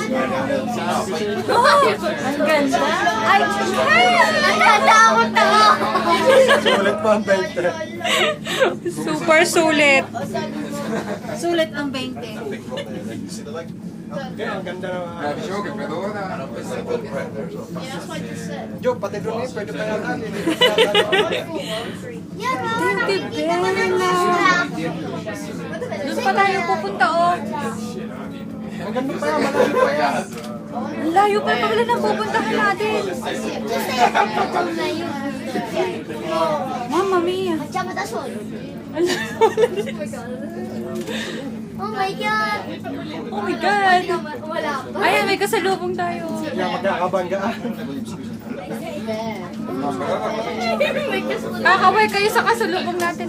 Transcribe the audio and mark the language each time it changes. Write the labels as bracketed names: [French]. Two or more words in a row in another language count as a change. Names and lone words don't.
[Filipino] Ang ganda. Ay, natatakot ako. Ulit pa ang 20. Super sulit. Sulit ang 20. Ang ganda naman. [Italian] Dicevo che per ora hanno pensato di prenderlo. [Filipino] Joe, pati doon eh, pwede pa yan. Doon pa tayo pupunta, oh. Ang ganda pa yan, malayo pa yan. Ang layo pa pala na pupuntahan natin. [Italian] Mamma mia. Facciamo da soli. [Filipino] Ang [English] Oh my God. Oh my God. [Filipino] Wala pa. Ayan, may kasalubong tayo. Kaya magkakabanggaan. Kakaway kayo sa kasalubong natin.